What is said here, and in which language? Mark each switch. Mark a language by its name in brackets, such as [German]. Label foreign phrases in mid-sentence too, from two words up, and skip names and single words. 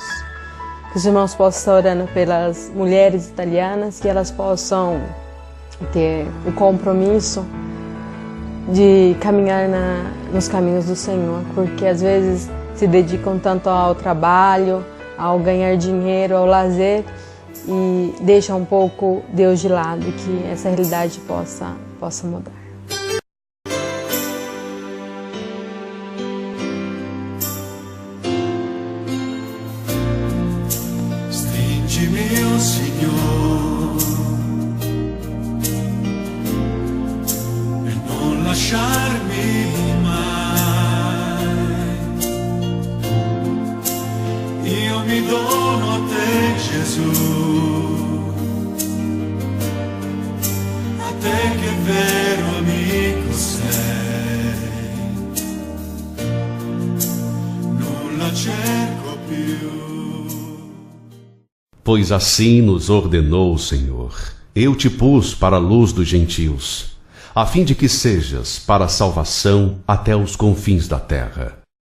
[Portuguese] Que os irmãos possam estar orando pelas mulheres italianas, que elas possam ter o compromisso de caminhar nos caminhos do Senhor. Porque às vezes se dedicam tanto ao trabalho, ao ganhar dinheiro, ao lazer, e deixam um pouco Deus de lado, que essa realidade possa mudar. [Italian] Stringimi, oh Signore, e non lasciarmi mi dono a te, Gesù, a te che vero amico sei, non la cerco più. [Portuguese] Pois assim nos ordenou o Senhor. eu te pus para a luz dos gentios, a fim de que sejas para a salvação até os confins da terra.